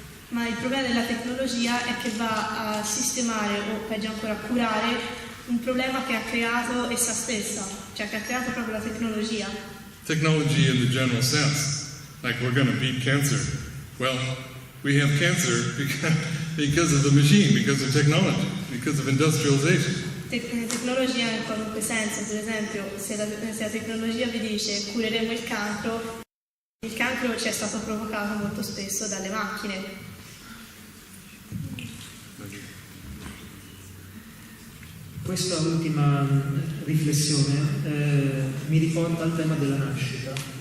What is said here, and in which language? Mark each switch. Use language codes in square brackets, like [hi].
[it] Ma il problema della tecnologia è che va a sistemare o peggio ancora a curare un problema che ha creato essa stessa, cioè che ha creato proprio la tecnologia. [en] Technology in the general sense, like we're going to beat cancer. Well, we have cancer because of the machine, because of technology, because of industrialization. [it] Tecnologia in qualunque senso, per esempio se la tecnologia vi dice cureremo il cancro ci è stato provocato molto spesso dalle macchine. Questa ultima riflessione mi riporta al tema della nascita.